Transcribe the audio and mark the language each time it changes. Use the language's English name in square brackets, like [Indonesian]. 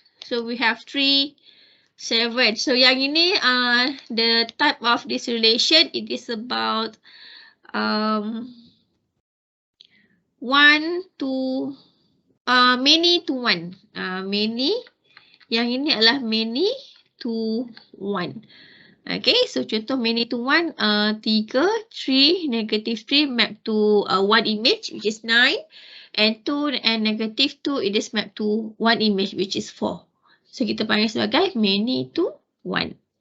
[English] So we have 3, 7. [Malay] So yang ini [English] the type of this relation, it is about 1 to many to 1. [Malay] Many, yang ini adalah many to 1. [English] Okay, so [Malay] contoh [English] many to 1, 3, 3, -3 map to 1 image, which is 9. And 2 and -2, it is mapped to 1 image, which is 4. [Malay] So kita panggil sebagai many to 1.